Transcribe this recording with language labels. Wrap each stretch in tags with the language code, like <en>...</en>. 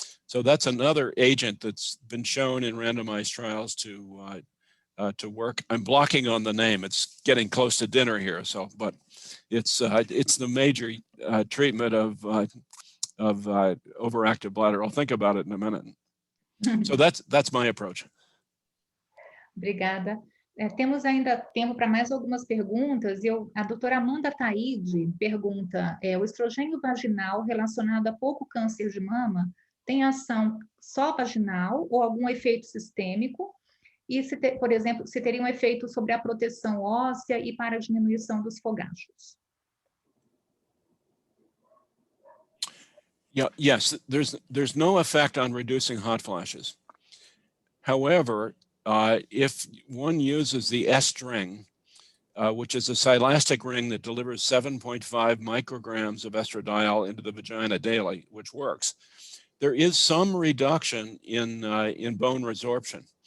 <en>So that's another agent that's been shown in randomized trials to work. I'm blocking on the name. It's getting close to dinner here, so but it's the major treatment of overactive bladder. I'll think about it in a minute. So that's my approach.</en> <pt>Obrigada. Temos ainda tempo para mais algumas perguntas. A doutora Amanda Taide pergunta, o estrogênio vaginal relacionado a pouco câncer de mama tem ação só vaginal ou algum efeito sistêmico? E, por exemplo, se teria um efeito sobre a proteção óssea e para a diminuição dos fogachos?</pt> <en>Yeah, yes, there's no effect on reducing hot flashes. However, if one uses the S-ring, which is a silastic ring that delivers 7.5 micrograms of estradiol into the vagina daily, which works, there is some reduction in bone resorption.</en>